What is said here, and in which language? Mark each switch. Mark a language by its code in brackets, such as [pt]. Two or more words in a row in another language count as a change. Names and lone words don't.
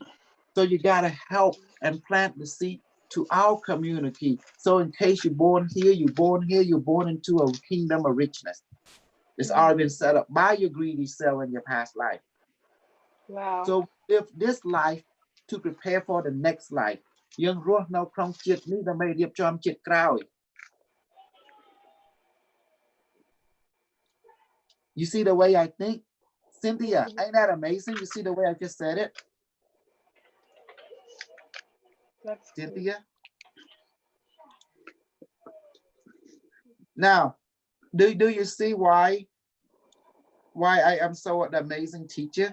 [en] So you got to help and plant the seed to our community. So in case you're born here, you're born here, you're born into a kingdom of richness. It's already been set up by your greedy self in your past life. Wow. So if this life to prepare for the next life, [km] យើងរស់នៅក្នុងជាតិនេះដើម្បីរៀបចំជាតិក្រោយ [en] You see the way I think? Cynthia, ain't that amazing? You see the way I just said it? That's cool. Cynthia? Now, do you see why I am so an amazing teacher?